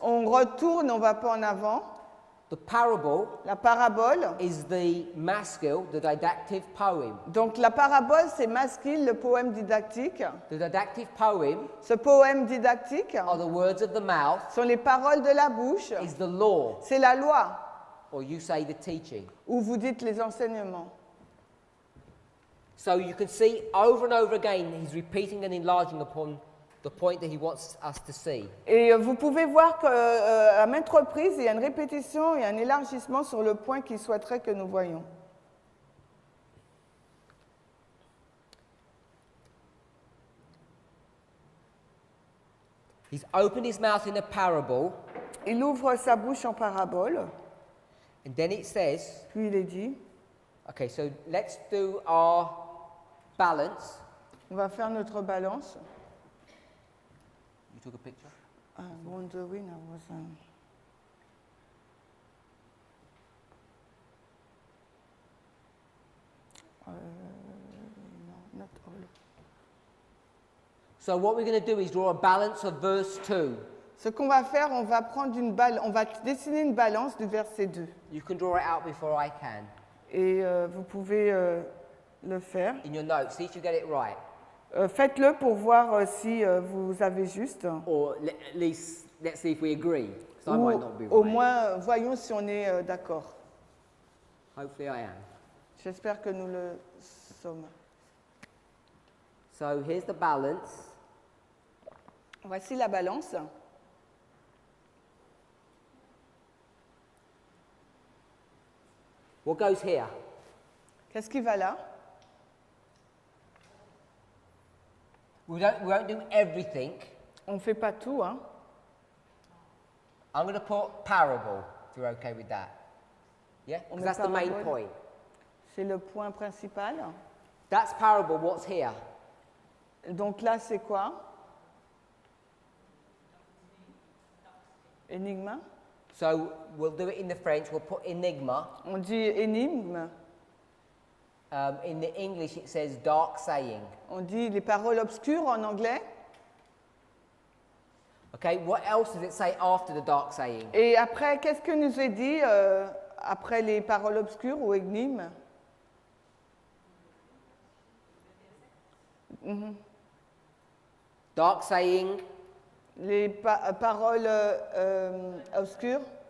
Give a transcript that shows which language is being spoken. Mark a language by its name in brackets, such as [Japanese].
[French] On retourne, on va pas en avant. [English] The parable [French] La parabole. [English] is the maskil, the didactic poem. [French] Donc la parabole, c'est masquille, le poème didactique. [English] The didactic poem [French] Ce poème didactique [English] are the words of the mouth, [French] sont les paroles de la bouche. [English] is the law, [French] C'est la loi, [English] or you say the teaching. [French] ou vous dites les enseignements. [English] So you can see over and over again he's repeating and enlarging upon the point that he wants us to see. [French] Et vous pouvez voir qu'à maintes reprises, il y a une répétition et un élargissement sur le point qu'il souhaiterait que nous voyions. [English] He's opened his mouth in a parable, [French] Il ouvre sa bouche en parabole, [English] and then it says, [French] puis il est dit, [English] okay, so let's do our balance. [French] on va faire notre balance. [English] You took a picture? Wondering, I was, not all. So what we're going to do is draw a balance of verse 2. [French] Ce qu'on va faire, on va prendre on va dessiner une balance du verset 2. [English] You can draw it out before I can. [French] Et vous pouvez le faire. [English] In your notes, see if you get it right. [French] Faites-le pour voir si vous avez juste. [English] Or at least, let's see if we agree. 'Cause I [French] Ou [English] might not be [French] au [English] right. [French] moins, voyons si on est d'accord. [English] Hopefully I am. [French] J'espère que nous le sommes. [English] So here's the balance. [French] Voici la balance. [English] What goes here? [French] Qu'est-ce qui va là? [English] We won't do everything. [French] On ne fait pas tout, hein? [English] I'm going to put parable, if you're okay with that. Yeah? [French] On [English] 'Cause [French] met [English] that's the main [French] parabole. [English] point. [French] C'est le point principal. [English] That's parable. What's here? [French] Donc là, c'est quoi? Énigme. [English] So we'll do it in the French. We'll put enigma. [French] On dit énigme. [English] In the English, it says dark saying. [French] On dit les paroles obscures en anglais. [English] Okay, what else does it say after the dark saying? [French] Et après, qu'est-ce que nous est dit après les paroles obscures ou énigmes? [English] Dark saying, [French] Les paroles obscures?